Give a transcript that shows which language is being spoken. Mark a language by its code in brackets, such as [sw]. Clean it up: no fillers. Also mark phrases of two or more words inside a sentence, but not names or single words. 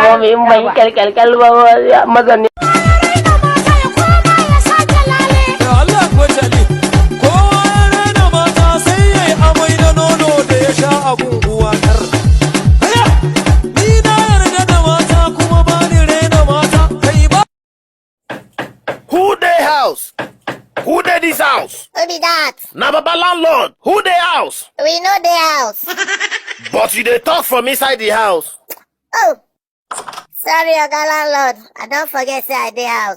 [ha] Ko me mai kalkal maza ne. Allah ko tali, kowa ya rena mata sai yayi amai da nono da ya sha abun uwa kar. Ni na yarda da mata kuma ba ni rena mata kai ba. [pcm] Who dey house? Who dey this house? Who be that? Na baba landlord. Who dey house? We know the house. But you dey talk from inside the house. Oh, sorry, Oga landlord. I don't forget say I dey house.